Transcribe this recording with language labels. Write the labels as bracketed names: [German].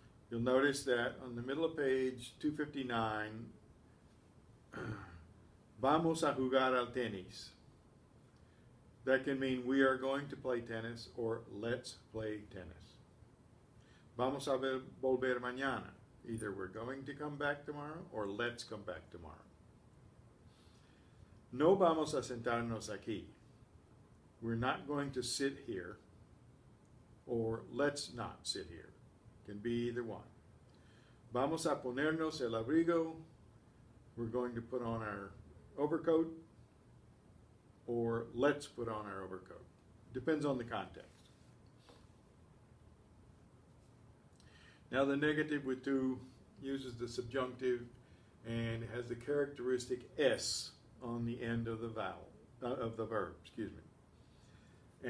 [English] You'll notice that on the middle of page 259, [Spanish] vamos a jugar al tenis. [English] That can mean we are going to play tennis or let's play tennis. [Spanish] Vamos a volver mañana. [English] Either we're going to come back tomorrow or let's come back tomorrow. [Spanish] No vamos a sentarnos aquí. [English] We're not going to sit here or let's not sit here. Can be either one. [Spanish] Vamos a ponernos el abrigo. [English] We're going to put on our overcoat or let's put on our overcoat. Depends on the context. Now the negative with to uses the subjunctive and has the characteristic S on the end of the vowel, of the verb, excuse me.